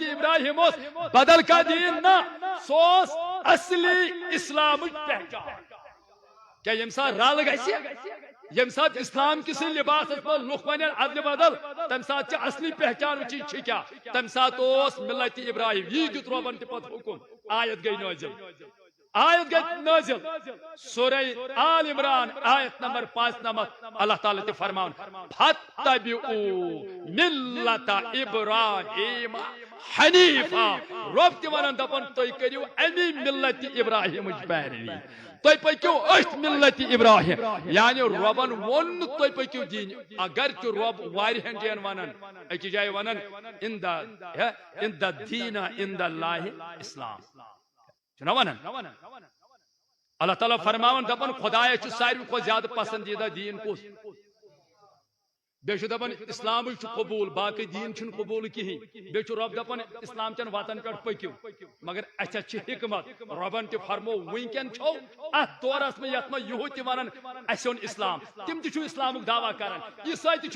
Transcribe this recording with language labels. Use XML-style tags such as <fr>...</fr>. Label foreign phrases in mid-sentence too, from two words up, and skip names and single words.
<ks>ابراہیم اوس بدل کانٛہہ دیٖن نہ سُہ اوس اصلی اسلامٕچ پہچان کیٛاہ ییٚمہِ ساتہٕ رل گژھِ ییٚمہِ ساتہٕ اسلام کِسٕے لباسس منٛز لُکھ ونن ادلہِ بدل تمہِ ساتہٕ چھِ اصلی پہچان وٕچھِنۍ چھِ کیٛاہ تمہِ ساتہٕ اوس ملت ابراہیم یی دیُت رۄبن تہِ پتہٕ حُکم آیت گٔے نٲزِل آیت گئی نازل سورہ آل عمران آیت نمبر 95 اللہ تعالیٰ تے فرماؤن</ks> <ar>فَاتَّبِعُوا مِلَّةَ إِبْرَاهِيمَ حنیفا</ar> <ks>رب تہِ ونان دپان تُہۍ کٔرِو امی ملت ابراہیم پیروی تُہۍ پٔکِو أتھۍ ملت ابراہیم یعنی رۄبن ووٚن نہٕ تُہۍ پٔکِو دیٖنہِ اگرچہِ رۄب واریاہن جاین ونان أکِس جایہِ ونان</ks> <ar>ان the دین عند اللہ اسلام</ar> <ks>چھُنہ ونان اللہ تعالیٰ فرماون دپان خۄدایس چھُ ساروی کھۄتہٕ زیادٕ پسندیدہ دیٖن کُس بیٚیہِ چھُ دپان اسلامٕے چھُ قبوٗل باقٕے دیٖن چھُنہٕ قبوٗل کِہینۍ بیٚیہِ چھُ رۄب دپان اسلام چٮ۪ن وتن پٮ۪ٹھ پٔکِو مگر اسہِ اتھ چھِ حکمت رۄبن تہِ فرمو وٕنکٮ۪ن چھو اتھ دورس منٛز یتھ منٛز یہود تہِ ونان اسہِ اوٚن اسلام تِم تہِ چھُ اسلامُک دعوا کران عیٖسٲے تہِ چھُ</ks>